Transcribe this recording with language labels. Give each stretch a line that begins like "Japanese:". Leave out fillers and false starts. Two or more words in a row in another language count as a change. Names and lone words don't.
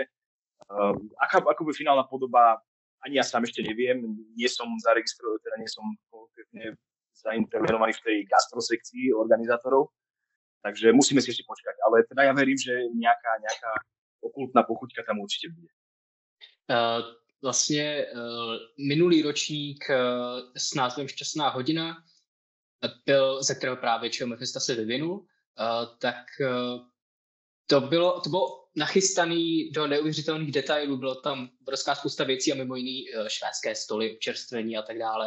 Slovak: Ako by finálna podoba, ani ja sám ešte neviem, nie som zaregistrovaný, teda nie som konkrétne zaintervenovaný v tej gastrosekcii organizátorov, takže musíme si ešte počkať. Ale teda ja verím, že nejaká okultná pochuťka tam určite bude.
Czech: Vlastně minulý ročník s názvem Šťastná hodina, ze kterého právě Čeho Mephisto se vyvinul, tak to bylo nachystaný do neuvěřitelných detailů, bylo tam obrovská spousta věcí a mimo jiný švédské stoly, občerstvení a tak dále.